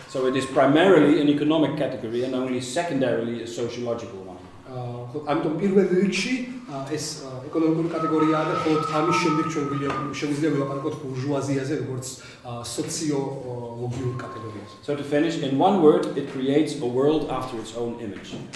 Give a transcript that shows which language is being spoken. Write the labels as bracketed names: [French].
[English] So it is primarily an economic category and only secondarily a sociological one. [Georgian] ამიტომ პირველ რიგში ეს ეკონომიკური კატეგორიაა და ხოლმე ამის შემდეგ ჩვენ შეგვიძლია ვილაპარაკოთ ბურჟუაზიაზე როგორც სოციოლოგიურ კატეგორიაზე. [English] So to finish, in one word, it creates a world after its own image.